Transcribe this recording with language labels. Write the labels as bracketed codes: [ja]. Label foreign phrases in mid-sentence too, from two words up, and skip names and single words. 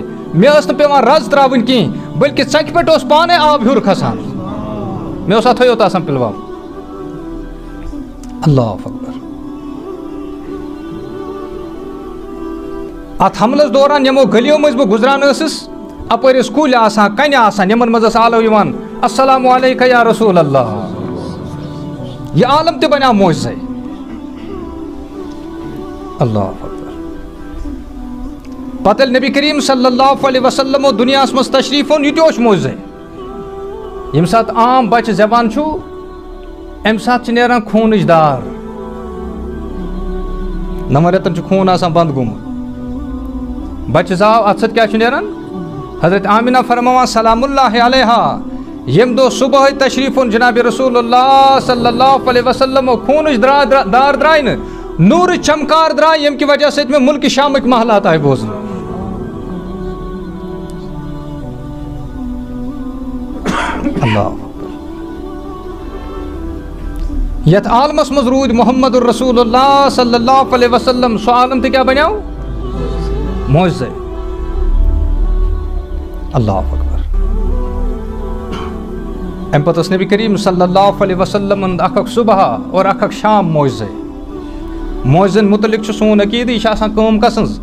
[ks] مےٚ ٲس نہٕ پیٚوان رز تراوٕنۍ کِہیٖنۍ، بٔلکہِ ژکہِ پٮ۪ٹھ اوس پانے آب ہیوٚر کھسان. مےٚ اوس اتھے یوت آسان پِلوام. [ar] اللہ اکبر. [ks] اتھ حملس دوران یِمو گلیو منٛزۍ بہٕ گُزران ٲسٕس، اپٲرۍ ٲسۍ کُلۍ آسان، کنہِ آسان، یِمن منٛز ٲس آلو یِوان [ar] السلام علیکہ یا رسول اللہ. [ks] یہِ عالم تہِ بنیٛو موجزے. [ar] اللہ اکبر. [ks] پتہٕ ییٚلہِ نبی کریم [ar] صلی اللہ علیہ وسلم [ks] دُنیاہس منٛز تشریٖف اوٚن، یہِ تہِ اوس موجزے. ییٚمہِ ساتہٕ عام بچہِ زٮ۪وان چھُ، امہِ ساتہٕ چھِ نیران خوٗنٕچ دار. 9 رٮ۪تن چھُ خوٗن آسان بنٛد گوٚمُت. بچہِ زاو، اتھ سۭتۍ کیٛاہ چھُ نیران؟ حضرت آمینہ فرماوان [ar] سلام اللہ علیہا [ks] ییٚمہِ دۄہ صبحٲے تشریٖف اوٚن جناب [ar] رسول اللہ صلی اللہ علیہ وسلم، [ks] خوٗنٕچ دار درٛاے نہٕ، نوٗرٕچ چمکار درٛاے، ییٚمہِ کہِ وجہ سۭتۍ مےٚ مُلکہِ شامٕکۍ محلات آیہِ بوزنہٕ. اللہ یتھ عالمس منٛز روٗدۍ محمد [ar] رسول اللہ صلی اللہ علیہ وسلم، [ks] سُہ عالم تہِ کیٛاہ بنیٛو؟ موجزے. [ar] اللہ اکبر. [ks] امہِ پتہٕ ٲس نبی کریم [ar] صلی اللہ علیہ وسلم [ks] اکھ صبح اور اکھ شام موجزے. موجزن متعلق چھُ سون عقیدٕ، یہِ چھِ آسان کٲم کس سٕنٛز؟